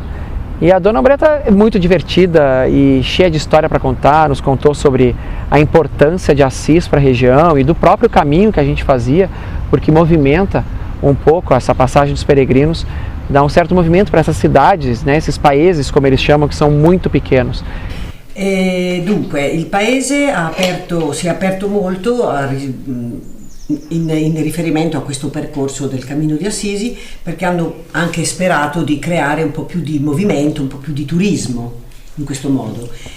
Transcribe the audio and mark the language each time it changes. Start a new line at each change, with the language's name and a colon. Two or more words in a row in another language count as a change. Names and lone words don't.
Portuguese: E a Dona Umbreta é muito divertida e cheia de história para contar, nos contou sobre a importância de Assis para a região e do próprio caminho que a gente fazia, porque movimenta um pouco essa passagem dos peregrinos, dá um certo movimento para essas cidades, né, esses países, como eles chamam, que são muito pequenos.
Italian: Dunque, il paese si è aperto molto in riferimento a questo percorso del Cammino di Assisi, perché hanno anche sperato di creare un po' più di movimento, un po' più di turismo in questo modo.